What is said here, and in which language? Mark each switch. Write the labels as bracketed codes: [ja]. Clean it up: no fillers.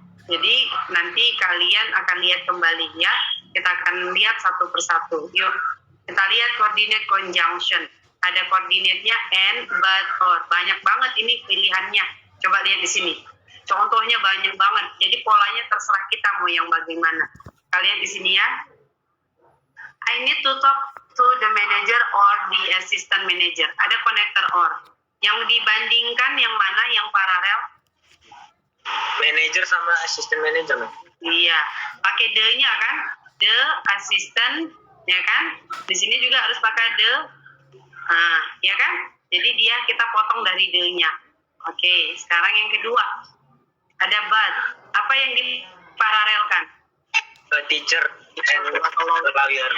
[id] Jadi nanti kalian akan lihat kembali ya. Kita akan lihat satu persatu. Yuk, kita lihat coordinate conjunction. Ada koordinatnya and, but, or. Banyak banget ini pilihannya. Coba lihat di sini. Contohnya banyak banget. Jadi polanya terserah kita mau yang bagaimana. Kalian di sini ya. [en] I need to talk to the manager or the assistant manager. [id] Ada konektor or. Yang dibandingkan yang mana yang paralel? Manager sama assistant manager. Iya, pakai the-nya kan? The assistant, ya kan? Di sini juga harus pakai the. Nah, ya kan? Jadi dia kita potong dari the-nya. Oke, sekarang yang kedua. Ada but. Apa yang diparalelkan? [en] A teacher and a lawyer.